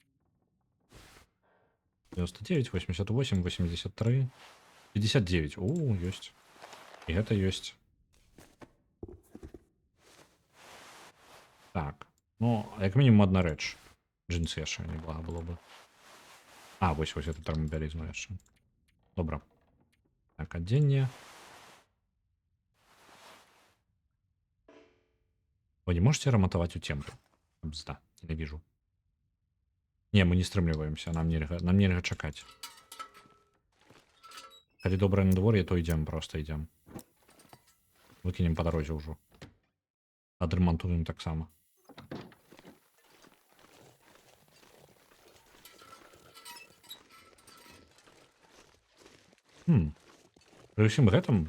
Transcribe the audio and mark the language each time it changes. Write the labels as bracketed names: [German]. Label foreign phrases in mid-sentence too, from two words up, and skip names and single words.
[Belarusian] 99, 88, 83, 59. О, ёсць. І гэта ёсць. Так. Ну, як мінімум адна рэч. Джинсы яшчэ не блага было бы. А, вось эту тэрмабялізну яшчэ. Добра. Так, адзенне. [Russian] Вы не можете ремонтовать у темпе? [Belarusian] Бзда, ненавижу. Не, мы не стрымліваемся, нам нельга чакаць. Калі добрае надвор'е, то ідзем, просто ідзем. Выкінем па дарозе ўжо. Адрамантуем таксама. Пры ўсім гэтым...